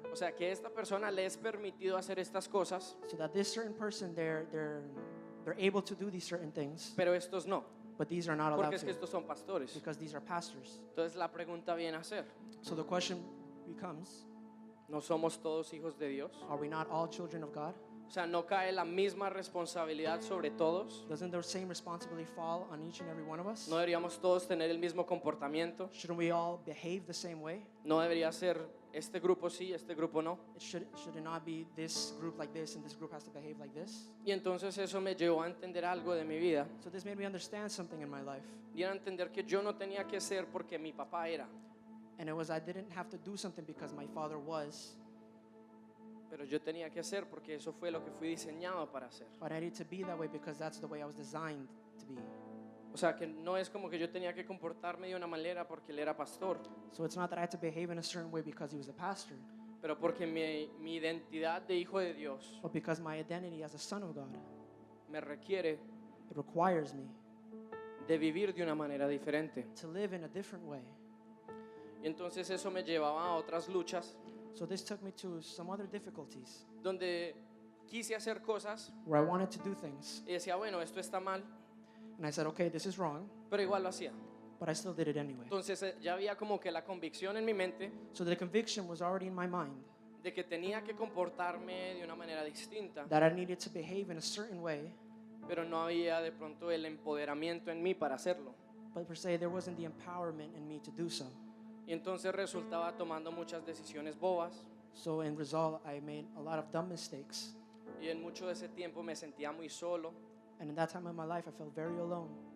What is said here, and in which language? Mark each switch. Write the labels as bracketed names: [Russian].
[Spanish] O sea, que a esta persona le es permitido hacer estas cosas, [English] So that this certain person, they're able to do these certain things, [Spanish] pero estos no. [English] but these are not allowed [Spanish] Porque es que [English] to [Spanish] estos son pastores. [English] because these are pastors. [Spanish] Entonces la pregunta viene a ser, [English] So the question becomes, [Spanish] ¿no somos todos hijos de Dios? [English] are we not all children of God? [Spanish] O sea, ¿no cae la misma responsabilidad sobre todos? [English] Doesn't the same responsibility fall on each and every one of us? [Spanish] ¿No deberíamos todos tener el mismo comportamiento? [English] Shouldn't we all behave the same way? [Spanish] ¿No debería ser este grupo sí, este grupo no? [English] Should it not be this group like this and this group has to behave like this? [Spanish] Y entonces eso me llevó a entender algo de mi vida. [English] So this made me understand something in my life. [Spanish] Y era entender que yo no tenía que ser porque mi papá era, [English] And it was I didn't have to do something because my father was, [Spanish] pero yo tenía que hacer porque eso fue lo que fui diseñado para hacer. [English] but I needed to be that way because that's the way I was designed to be. [Spanish] O sea, que no es como que yo tenía que comportarme de una manera porque él era pastor, [English] So it's not that I had to behave in a certain way because he was a pastor, [Spanish] pero porque mi identidad de hijo de Dios [English] but because my identity as a son of God, [Spanish] me requiere [English] it requires me [Spanish] de vivir de una manera diferente. [English] to live in a different way. [Spanish] Y entonces eso me llevaba a otras luchas [English] So this took me to some other difficulties [Spanish] donde quise hacer cosas [English] where I wanted to do things, [Spanish] y decía, bueno, esto está mal, [English] and I said, okay, this is wrong, [Spanish] pero igual lo hacía. [English] but I still did it anyway. [Spanish] Entonces ya había como que la convicción en mi mente [English] So the conviction was already in my mind [Spanish] de que tenía que comportarme de una manera distinta, [English] that I needed to behave in a certain way, [Spanish] pero no había de pronto el empoderamiento en mí para hacerlo. [English] but per se there wasn't the empowerment in me to do so. [Spanish] Y entonces resultaba tomando muchas decisiones bobas [English] So in result, I made a lot of dumb mistakes. [Spanish] y en mucho de ese tiempo me sentía muy solo. [English] And in that time of my life, I felt very alone.